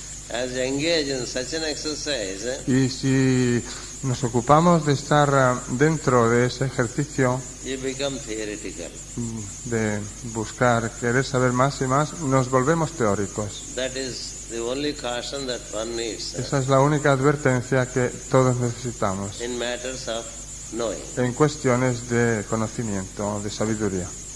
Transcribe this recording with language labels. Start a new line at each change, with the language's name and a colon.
English: As you engage in such an exercise,
Spanish: Y si nos ocupamos de estar dentro de ese ejercicio
English: you become theoretical.
Spanish: de buscar, querer saber más y más, nos volvemos teóricos.
English: That is the only caution that one needs
Spanish: Esa es la única advertencia que todos necesitamos
English: in matters of knowing.
Spanish: en cuestiones de conocimiento, de sabiduría.